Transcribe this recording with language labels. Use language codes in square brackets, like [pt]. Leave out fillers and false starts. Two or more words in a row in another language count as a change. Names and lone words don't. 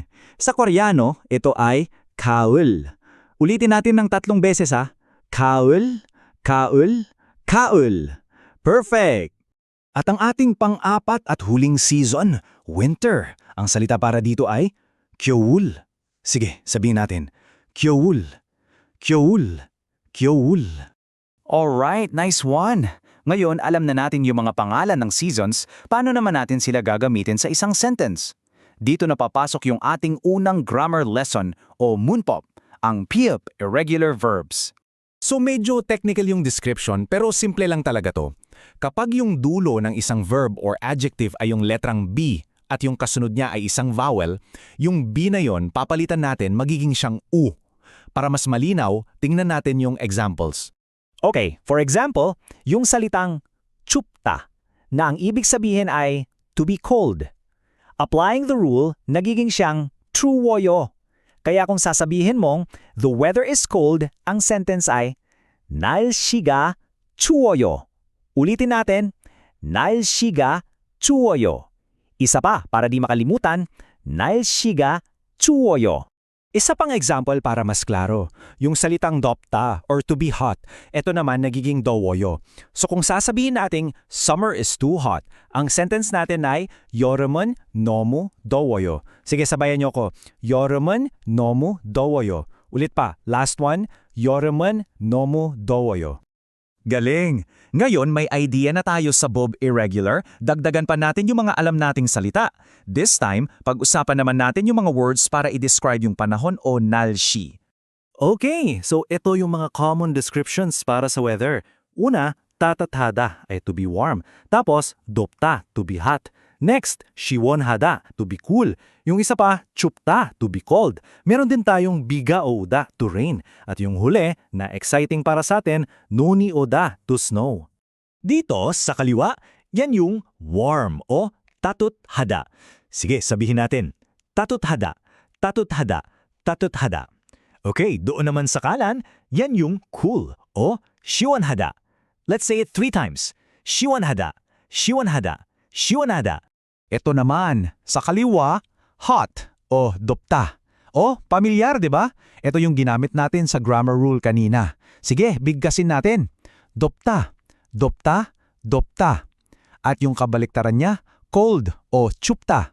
[tl] Sa Koreano, ito ay 가을. Ulitin natin ng 3 beses [ko] 가을, 가을, 가을. [tl] Perfect! At ang ating pang-4 at huling season, winter. Ang salita para dito ay 겨울. Sige, sabihin natin. [ko] 겨울, 겨울, 겨울. [en] Alright, nice one. [tl] Ngayon, alam na natin yung mga pangalan ng seasons, paano naman natin sila gagamitin sa isang sentence? Dito na papasok yung ating unang grammar lesson o 문법, ang PIP, irregular verbs. So medyo technical yung description pero simple lang talaga to. Kapag yung dulo ng isang verb or adjective ay yung letrang B at yung kasunod niya ay isang vowel, yung B na yon papalitan natin magiging siyang U. Para mas malinaw, tingnan natin yung examples. [en] Okay, for example, [tl] yung salitang 춥다 na ang ibig sabihin ay [en] to be cold. Applying the rule, [tl] nagiging siyang 추워요. Kaya kung sasabihin mong [en] the weather is cold, [tl] ang sentence ay [ko] 날씨가 추워요. [tl] Ulitin natin, [ko] 날씨가 추워요. [tl] Isa pa para di makalimutan, [ko] 날씨가 추워요. [tl] Isa pang example para mas klaro, yung salitang dopta or [en] to be hot, [tl] ito naman nagiging dowoyo. So kung sasabihin nating [en] summer is too hot, [tl] ang sentence natin ay [ko] 여름은 너무 더워요. [tl] Sige, sabayan niyo ko. [ko] 여름은 너무 더워요. [tl] Ulit pa, [en] last one, [ko] 여름은 너무 더워요. [tl] Galing! Ngayon may idea na tayo sa Bob Irregular, dagdagan pa natin yung mga alam nating salita. [en] This time, [tl] pag-usapan naman natin yung mga words para i-describe yung panahon o nalshi. Okay, so ito yung mga common descriptions para sa weather. Una, tatathada ay [en] to be warm. [tl] Tapos, dopta, [en] to be hot. Next, 시원하다, to be cool. [tl] Yung isa pa, [en] 춥다, to be cold. [tl] Meron din tayong [ko] 비가 오다, [en] to rain. [tl] At yung huli, na exciting para sa atin, [ko] 눈이 오다, [en] to snow. [tl] Dito, sa kaliwa, yan yung warm o tathada. Sige, sabihin natin. [ko] 따뜻하다, 따뜻하다, 따뜻하다. [tl] Okay, doon naman sa kanan, yan yung cool o 시원하다. [en] Let's say it 3 times. [ko] 시원하다, 시원하다, 시원하다. [tl] Ito naman, sa kaliwa, hot o dopta. O, pamilyar, di ba? Ito yung ginamit natin sa grammar rule kanina. Sige, bigkasin natin. [ko] 덥다, 덥다, 덥다. [tl] At yung kabaliktaran niya, cold o chupta.